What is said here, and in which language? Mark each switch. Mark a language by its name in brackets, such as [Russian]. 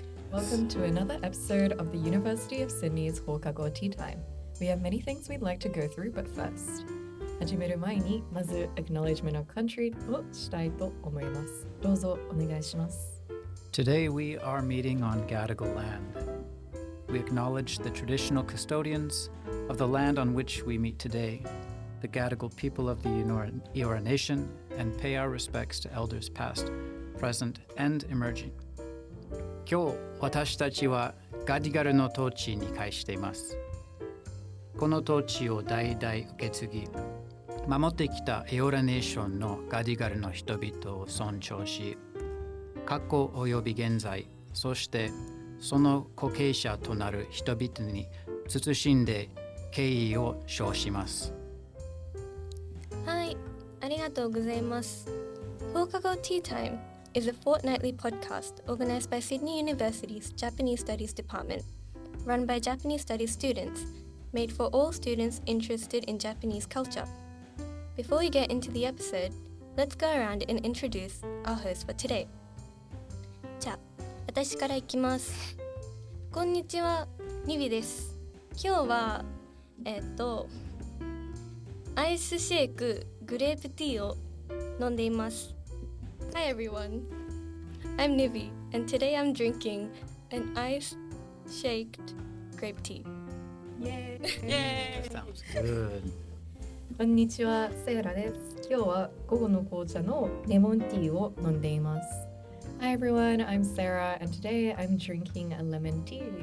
[English] Welcome to another episode of the University of Sydney's Houkago Tea Time. We have many things we'd like to go through, but first. [Japanese] 始める前にまず Acknowledgement of Country をしたいと思います。どうぞお願いします。 [English] Today we are meeting on Gadigal land.We acknowledge the traditional custodians of the land on which we meet today, the Gadigal people of the Eora Nation, and pay our respects to elders past, present, and emerging. [Japanese] 今日、私たちはガディガルの統治に介しています。この統治を代々受け継ぎ、守ってきたエオラネーションのガディガルの人々を尊重し、過去及び現在、そしてその後継者となる人々に慎んで敬意を表します。はい、ありがとうございます。 [English] Houkago Tea Time is a fortnightly podcast organized by Sydney University's Japanese Studies Department, run by Japanese Studies students, made for all students interested in Japanese culture. Before we get into the episode, let's go around and introduce our host for today. [Japanese] じゃあ私からいきます。こんにちは、ニビです。今日はアイスシェイクグレープティーを飲んでいます。 [English] Hi everyone, I'm Nivi and today I'm drinking an ice-shaked grape tea. Yay! Yay! Sounds good. [Japanese] こんにちは、セイラです。今日は午後の紅茶のレモンティーを飲んでいます。 [English] Hi everyone, I'm Sara and today I'm drinking a lemon tea.